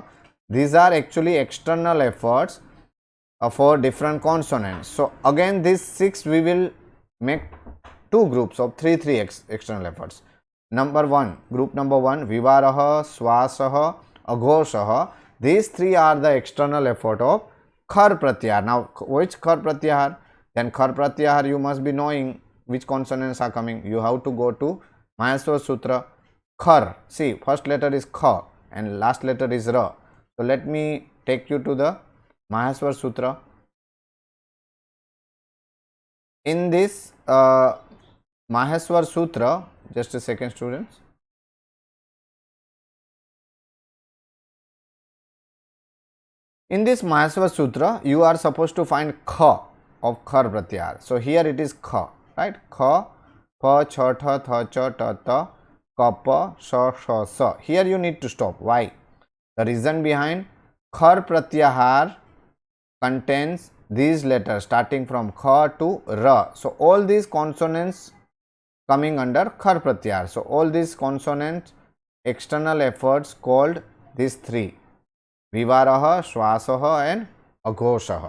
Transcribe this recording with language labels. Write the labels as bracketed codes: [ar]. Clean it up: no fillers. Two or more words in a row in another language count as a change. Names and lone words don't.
[en] These are actually external efforts for different consonants. So again these 6 we will make 2 groups of 3 external efforts. Number 1, group number 1, [sa] विवारः, श्वासः, अघोषः. [en] These 3 are the external effort of [sa] खर् प्रत्याहार. [en] Now which [sa] खर् प्रत्याहार? [en] Then [sa] खर् प्रत्याहार [en] you must be knowing which consonants are coming. You have to go to Maheshvar Sutra. Khar, see, first letter is kha and last letter is ra. So let me take you to the Maheshvar Sutra. In this Maheshvar Sutra, just a second students. In this Maheshvar Sutra, you are supposed to find kha of [sa] खर् प्रत्याहार. [en] So here it is kha, right? [sa] ख, प, छ, ठ, थ, च, ट, त, क, प, श, ष, स. [en] Here you need to stop. Why? The reason behind, [sa] खर् प्रत्याहार [en] contains these letters starting from kha to ra. So all these consonants coming under [sa] खर् प्रत्याहार. [en] So all these consonant external efforts called these 3: [sa] विवारः, श्वासः [en] and Aghoshaha.